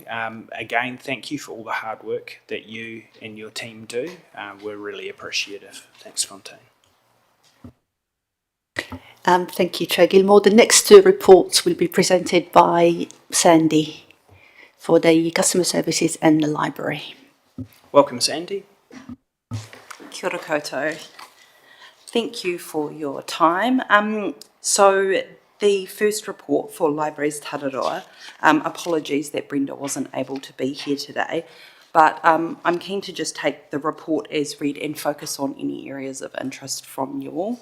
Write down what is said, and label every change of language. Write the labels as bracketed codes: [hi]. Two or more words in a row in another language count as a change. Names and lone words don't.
[en] Again, thank you for all the hard work that you and your team do. We're really appreciative. Thanks, Fontaine. Thank you, Chair Gilmore. The next two reports will be presented by Sandy for the customer services and the library. Welcome, Sandy. [mi] Kia ora koutou. [en] Thank you for your time. So the first report for Libraries Tararoa, apologies that Brenda wasn't able to be here today, but I'm keen to just take the report as read and focus on any areas of interest from you all.